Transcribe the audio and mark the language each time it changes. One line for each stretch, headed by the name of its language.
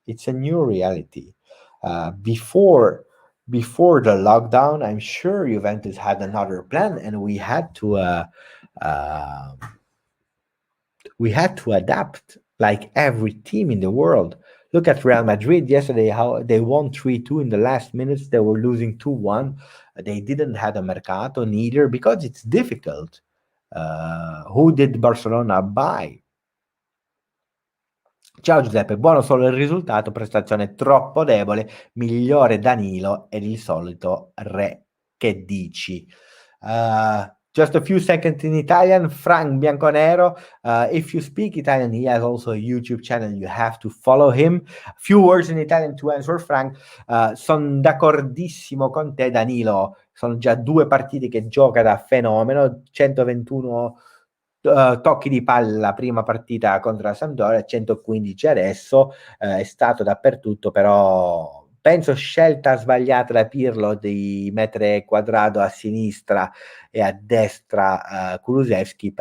English: It's a new reality. Before the lockdown, I'm sure Juventus had another plan, and uh, we had to adapt like every team in the world. Look at Real Madrid yesterday, how they won 3-2 in the last minutes. They were losing 2-1. They didn't have a mercato neither because it's difficult. Who did Barcelona buy?
Italian: Ciao Giuseppe, buono solo il risultato, prestazione troppo debole, migliore Danilo ed il solito Re. Che dici?
English: Just a few seconds in Italian. Frank Bianconero, if you speak Italian, he has also a YouTube channel. You have to follow him. Few words in Italian to answer Frank.
Italian: Sono d'accordissimo con te, Danilo. Sono già 2 partite che gioca da fenomeno. 121 tocchi di palla la prima partita contro la Sampdoria, 115 adesso. È stato dappertutto, però penso scelta sbagliata da Pirlo di mettere Quadrado a sinistra e a destra Kulusevski.